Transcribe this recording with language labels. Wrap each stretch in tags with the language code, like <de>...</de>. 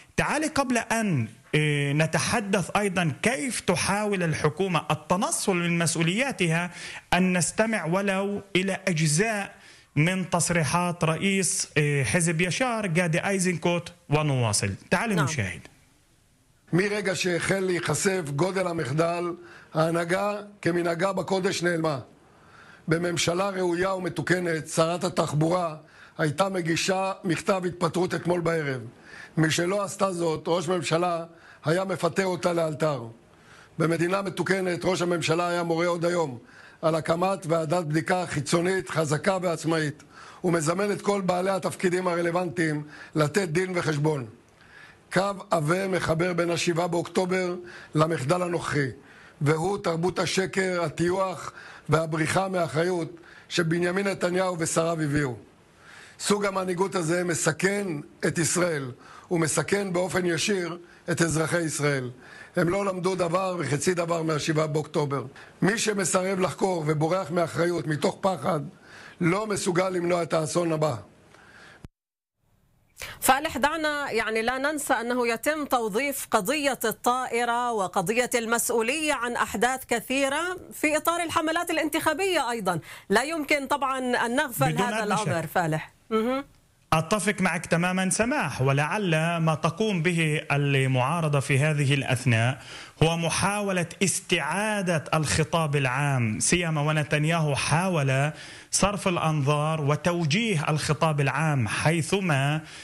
<ar>تعالي قبل أن نتحدث أيضا كيف تحاول الحكومة التنصل من مسؤولياتها أن نستمع ولو إلى أجزاء من تصريحات رئيس حزب يشار غادي آيزنكوت ونواصل. تعالي نشاهد.</ar> <he>מרגע שהחל להיחשף גודל המחדל, ההנהגה כמנהגה בקודש נעלמה. בממשלה ראויה ומתוקנת, שרת התחבורה הייתה מגישה מכתב התפטרות אתמול בערב. מי שלא עשתה זאת, ראש ממשלה היה מפטר אותה לאלתר. במדינה מתוקנת, ראש הממשלה היה מורה עוד היום על הקמת ועדת בדיקה חיצונית, חזקה ועצמאית, ומזמן את כל בעלי התפקידים הרלוונטיים לתת דין וחשבון. קו עבה מחבר בין השבעה באוקטובר למחדל הנוכחי, והוא תרבות השקר, הטיוח והבריחה מאחריות שבנימין נתניהו ושריו הביאו. סוג המנהיגות הזה מסכן את ישראל, ומסכן באופן ישיר את אזרחי ישראל. הם לא למדו דבר וחצי דבר מהשבעה באוקטובר. מי שמסרב לחקור ובורח מאחריות מתוך פחד, לא מסוגל למנוע את האסון הבא.</he> <ar>فالح دعنا يعني لا ننسى أنه يتم توظيف قضية الطائرة وقضية المسؤولية عن أحداث كثيرة في إطار الحملات الانتخابية أيضا، لا يمكن طبعا أن نغفل هذا الأمر. فالح أتفق معك تماما سماح، ولعل ما تقوم به المعارضة في هذه الأثناء هو محاولة استعادة الخطاب العام، سيما ونتنياهو حاول صرف الأنظار وتوجيه الخطاب العام حيثما</ar>